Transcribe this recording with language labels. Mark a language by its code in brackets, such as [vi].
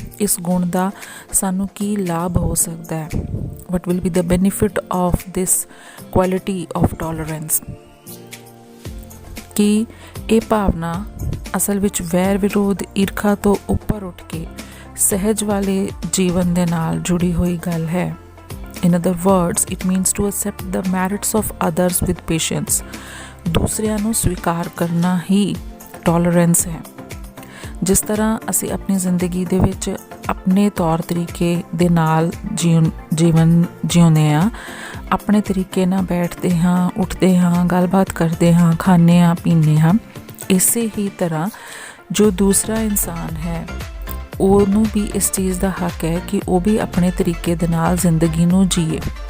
[pa] ਇਸ ਗੁਣ ਦਾ ਸਾਨੂੰ ਕੀ ਲਾਭ ਹੋ ਸਕਦਾ ਹੈ। [en] What will be the benefit of this quality of tolerance. [pa] ਕਿ ਇਹ ਭਾਵਨਾ ਅਸਲ ਵਿੱਚ ਵੈਰ ਵਿਰੋਧ ਈਰਖਾ ਤੋਂ ਉੱਪਰ ਉੱਠ ਕੇ ਸਹਿਜ ਵਾਲੇ ਜੀਵਨ ਦੇ ਨਾਲ ਜੁੜੀ ਹੋਈ ਗੱਲ ਹੈ। [en] In other words, it means to accept the merits of others with patience. [pa] ਦੂਸਰਿਆਂ ਨੂੰ ਸਵੀਕਾਰ ਕਰਨਾ ਹੀ ਟੋਲਰੈਂਸ ਹੈ। ਜਿਸ ਤਰ੍ਹਾਂ ਅਸੀਂ ਆਪਣੀ ਜ਼ਿੰਦਗੀ ਦੇ ਵਿੱਚ ਆਪਣੇ ਤੌਰ ਤਰੀਕੇ ਦੇ ਨਾਲ ਜੀਵਨ ਜਿਉਂਦੇ ਹਾਂ, ਆਪਣੇ ਤਰੀਕੇ ਨਾਲ ਬੈਠਦੇ ਹਾਂ, ਉੱਠਦੇ ਹਾਂ, ਗੱਲਬਾਤ ਕਰਦੇ ਹਾਂ, ਖਾਂਦੇ ਹਾਂ, ਪੀਂਦੇ ਹਾਂ, ਇਸੇ ਹੀ ਤਰ੍ਹਾਂ ਜੋ ਦੂਸਰਾ ਇਨਸਾਨ ਹੈ ਉਹਨੂੰ ਵੀ ਇਸ ਚੀਜ਼ ਦਾ ਹੱਕ ਹੈ ਕਿ ਉਹ ਵੀ ਆਪਣੇ ਤਰੀਕੇ ਦੇ ਨਾਲ ਜ਼ਿੰਦਗੀ ਨੂੰ ਜੀਏ।